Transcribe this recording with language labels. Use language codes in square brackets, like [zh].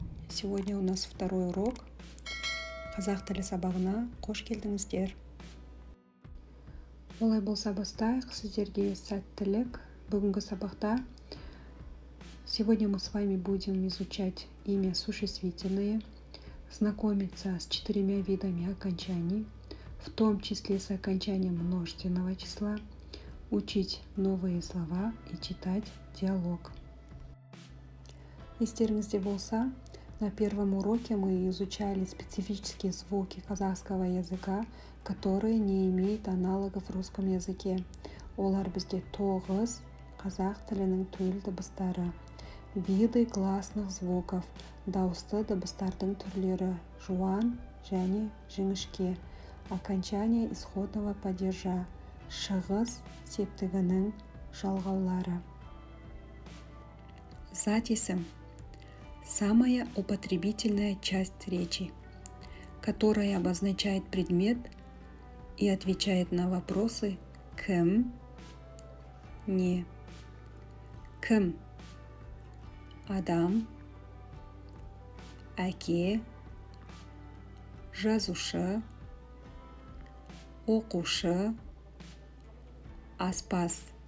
[ru] Сегодня у нас второй урок. [kk] Қазақ тілі сабағына қош келдіңіздер. Олай болса бастайық. Сіздерге сәттілік. Бүгінгі сабақта [ru] сегодня мы с вами будем изучать имя существительное, знакомиться с 4 видами окончаний, в том числе с окончанием множественного числа, учить новые слова и читать диалог. [kk] Естеріңізде болса, [ru] на первом уроке мы изучали специфические звуки казахского языка, которые не имеют аналогов в русском языке. [kk] Олар бізде 9 қазақ тілінің төл дыбыстары. [ru] Виды гласных звуков, [kk] дауысты дыбыстардың түрлері, жуан және жіңішке, [ru] окончание исходного падежа, [kk] шығыс септігінің жалғаулары. [ru] Затесем – самая употребительная часть речи, которая обозначает предмет и отвечает на вопросы «кім», «не». [kk] Кім – адам, әке, жазушы, оқушы, аспаз.